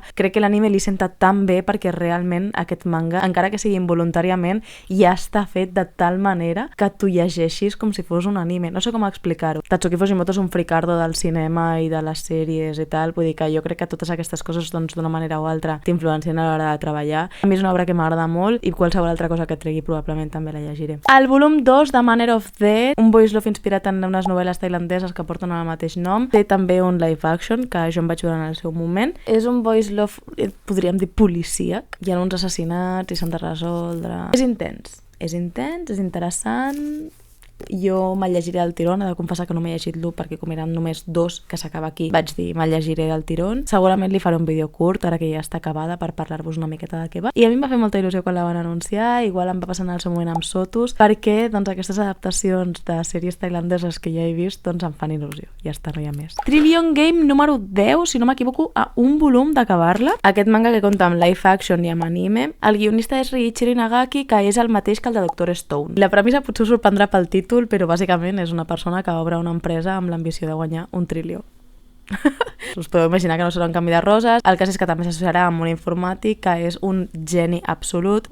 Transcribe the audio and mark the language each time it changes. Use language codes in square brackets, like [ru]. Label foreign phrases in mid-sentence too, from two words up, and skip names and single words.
[ca] Crec que l'anime li senta tan bé perquè realment aquest manga, encara que sigui involuntàriament, ja està fet de tal manera que tu llegeixis com si fos un anime. No sé com explicar-ho. Tatsuki Fujimoto és un fricardo del cinema i de les sèries i tal, vull dir que jo crec que totes aquestes coses doncs d'una manera o altra t'influencien a l'hora de treballar. A mi és una obra que m'agrada molt i qualsevol altra cosa que tregui probablement també la llegiré. El volum 2 de Manner of Death, un [en] voice love [ca] inspirat en unes novel·les tailandeses que porten el mateix nom, té també un [en] live action [ca] que jo em vaig veure en el seu moment. És un [en] voice love, [ca] podríem dir, policíac. Hi ha uns assassinats i s'han de resoldre. És intens, és interessant. Jo me'l llegiré [es] del tirón, [ca] he de confessar que no m'he llegit l'1 perquè com eren només 2 que s'acaba aquí, vaig dir me'l llegiré [es] del tirón. [ca] Segurament li faré un vídeo curt ara que ja està acabada per parlar-vos una miqueta de què va. I a mi em va fer molta il·lusió quan la van anunciar, igual em va passar en el seu moment amb Sotus, perquè doncs aquestes adaptacions de sèries tailandeses que ja he vist doncs em fan il·lusió. Ja està, no hi ha més. Trillion Game número 10, si no m'equivoco, a un volum d'acabar-la. Aquest manga que compta amb [en] live action [ca] i amb anime. El guionista és Riichiro Inagaki, que és el mateix que el de Dr. Stone. La premissa potser us sorprendrà pel títol, però bàsicament és una persona que obre una empresa amb l'ambició de guanyar 1 trilió. Us podeu imaginar que no serà un canvi de roses. El cas és que també s'associarà amb un informàtic que és un geni absolut.